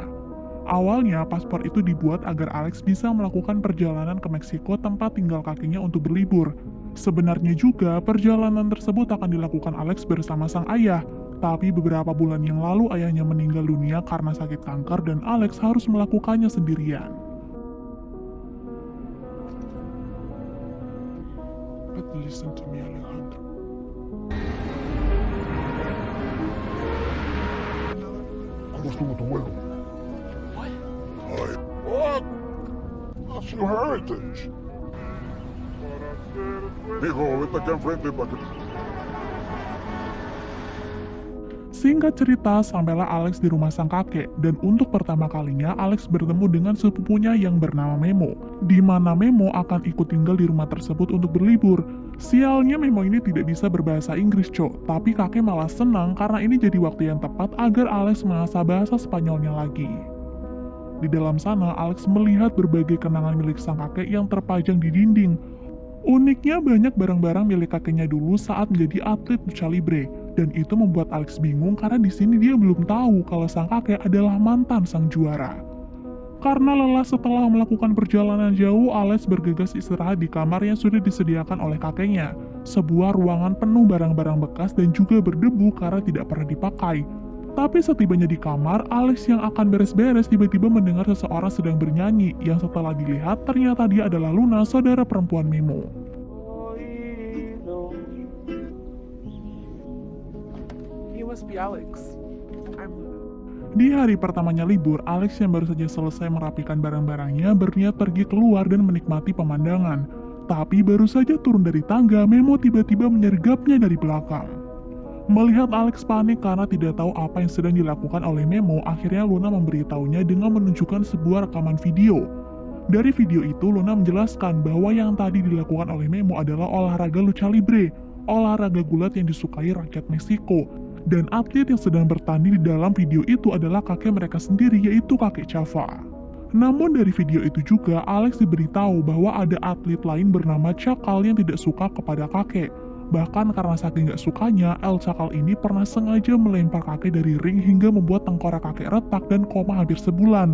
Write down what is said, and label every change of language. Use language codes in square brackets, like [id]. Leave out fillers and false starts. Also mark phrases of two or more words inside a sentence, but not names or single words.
[id] Awalnya paspor itu dibuat agar Alex bisa melakukan perjalanan ke Meksiko tempat tinggal kakeknya untuk berlibur. Sebenarnya juga perjalanan tersebut akan dilakukan Alex bersama sang ayah. Tapi beberapa bulan yang lalu ayahnya meninggal dunia karena sakit kanker dan Alex harus melakukannya sendirian. [en] But listen to me, Alejandro. [es] ¿Cómo estuvo tu vuelo? [en] What? That's your heritage. [es] Hijo, vete acá enfrente para que... [id] Singkat cerita, sampailah Alex di rumah sang kakek, dan untuk pertama kalinya Alex bertemu dengan sepupunya yang bernama Memo, di mana Memo akan ikut tinggal di rumah tersebut untuk berlibur. Sialnya Memo ini tidak bisa berbahasa Inggris, tapi kakek malah senang karena ini jadi waktu yang tepat agar Alex mengasah bahasa Spanyolnya lagi. Di dalam sana, Alex melihat berbagai kenangan milik sang kakek yang terpajang di dinding. Uniknya banyak barang-barang milik kakeknya dulu saat menjadi atlet [es] lucha libre. [id] Dan itu membuat Alex bingung karena di sini dia belum tahu kalau sang kakek adalah mantan sang juara. Karena lelah setelah melakukan perjalanan jauh, Alex bergegas istirahat di kamar yang sudah disediakan oleh kakeknya. Sebuah ruangan penuh barang-barang bekas dan juga berdebu karena tidak pernah dipakai. Tapi setibanya di kamar, Alex yang akan beres-beres tiba-tiba mendengar seseorang sedang bernyanyi, yang setelah dilihat ternyata dia adalah Luna, saudara perempuan Memo. [en] He must be Alex. I'm Luna. [id] Di hari pertamanya libur, Alex yang baru saja selesai merapikan barang-barangnya berniat pergi keluar dan menikmati pemandangan. Tapi baru saja turun dari tangga, Memo tiba-tiba menyergapnya dari belakang. Melihat Alex panik karena tidak tahu apa yang sedang dilakukan oleh Memo, akhirnya Luna memberitahunya dengan menunjukkan sebuah rekaman video. Dari video itu, Luna menjelaskan bahwa yang tadi dilakukan oleh Memo adalah olahraga [es] lucha libre, [id] olahraga gulat yang disukai rakyat Meksiko. Dan atlet yang sedang bertanding di dalam video itu adalah kakek mereka sendiri, yaitu kakek Chava. Namun dari video itu juga, Alex diberitahu bahwa ada atlet lain bernama Cakal yang tidak suka kepada kakek. Bahkan karena saking gak sukanya, El Cakal ini pernah sengaja melempar kakek dari ring hingga membuat tengkorak kakek retak dan koma hampir sebulan.